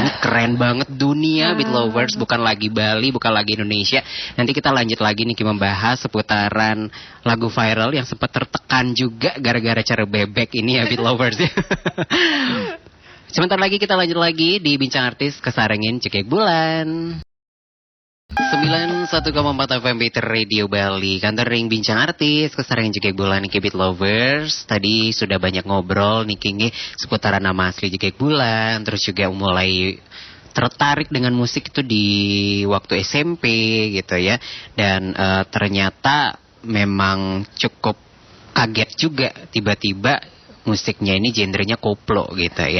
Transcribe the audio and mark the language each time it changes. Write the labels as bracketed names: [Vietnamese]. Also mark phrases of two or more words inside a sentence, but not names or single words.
[Indonesian] Ini keren banget dunia Beat Lovers, bukan lagi Bali, bukan lagi Indonesia. Nanti kita lanjut lagi nih membahas seputaran lagu viral yang sempat tertekan juga gara-gara Cara Bebek ini ya Beat Lovers ya. Sebentar lagi kita lanjut lagi di Bincang Artis [Balinese] kesarengin Jigek Bulan. [Indonesian] 91,4 FM Beat Radio Bali, [Balinese] kantor ring [Indonesian] Bincang Artis [Balinese] kesarengin Jigek Bulan [Indonesian] nih Beat Lovers. Tadi sudah banyak ngobrol nih Kingi seputaran nama asli Jigek Bulan, terus juga mulai tertarik dengan musik itu di waktu SMP gitu ya. Dan ternyata memang cukup kaget juga tiba-tiba musiknya ini genrenya koplo gitu ya.